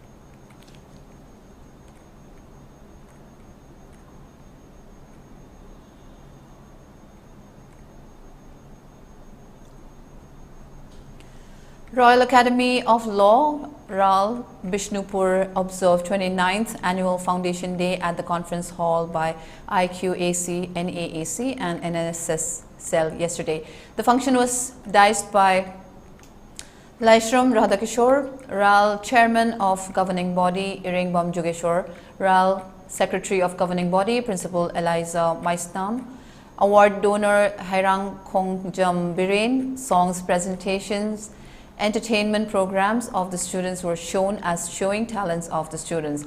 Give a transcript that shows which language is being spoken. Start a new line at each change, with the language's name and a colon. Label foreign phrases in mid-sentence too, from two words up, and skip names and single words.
English: Royal Academy of Law, RAL, Bishnupur observed 29th Annual Foundation Day at the conference hall by IQAC, NAAC and NSS cell yesterday. The function was diced by Laishram Radhakishore, RAL Chairman of Governing Body, Iringbam Jogeshwar, RAL Secretary of Governing Body, Principal Eliza Maisnam, Award Donor Hairang Khongjam Biren, songs, presentations, entertainment programs of the students were shown as showing talents of the students.